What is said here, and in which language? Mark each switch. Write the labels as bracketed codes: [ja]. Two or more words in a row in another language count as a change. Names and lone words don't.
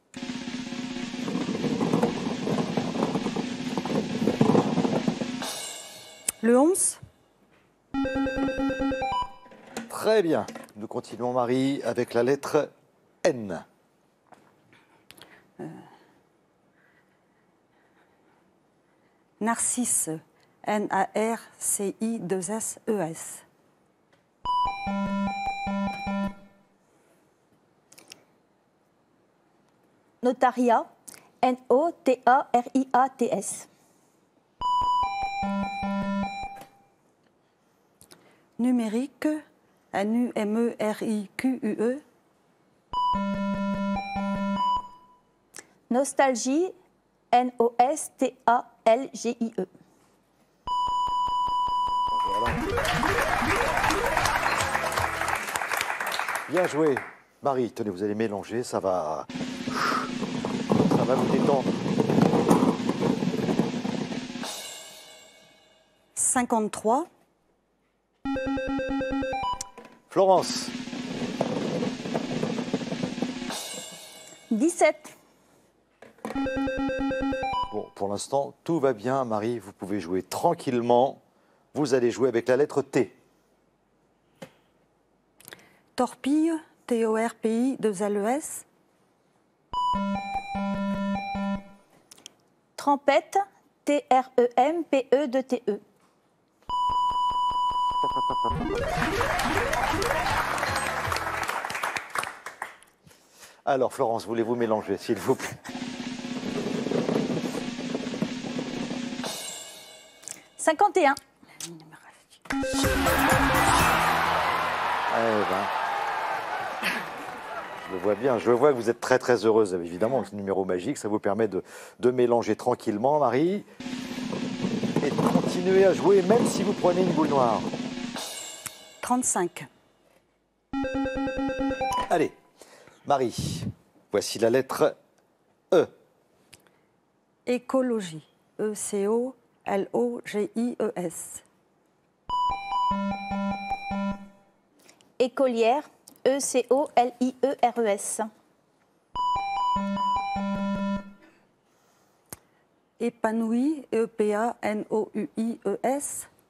[fr] Le 11. Très bien. Nous continuons, Marie, avec la lettre N. Narcisse. N-A-R-C-I-2-S-E-S. Notariat. N-O-T-A-R-I-A-T-S. Numérique. N-U-M-E-R-I-Q-U-E. Nostalgie. N-O-S-T-A-L-G-I-E. Bien joué. Marie, tenez, vous allez mélanger, ça va vous détendre. 53. Florence, 17. bon, pour l'instant, tout va bien. Marie, vous pouvez jouer tranquillement. Vous allez jouer avec la lettre T. Torpille, T-O-R-P-I, 2-L-E-S. Trempette, T-R-E-M-P-E-2-T-E. Alors, Florence, voulez-vous mélanger, s'il vous plaît? 51. Je le vois bien, je vois que vous êtes très très heureuse, évidemment, ce numéro magique, ça vous permet de mélanger tranquillement, Marie, et de continuer à jouer, même si vous prenez une boule noire. 35. Allez, Marie, voici la lettre E. Écologie, E-C-O-L-O-G-I-E-S. Écolière, E-C-O-L-I-E-R-E-S. Épanoui, E-P-A-N-O-U-I-E-S.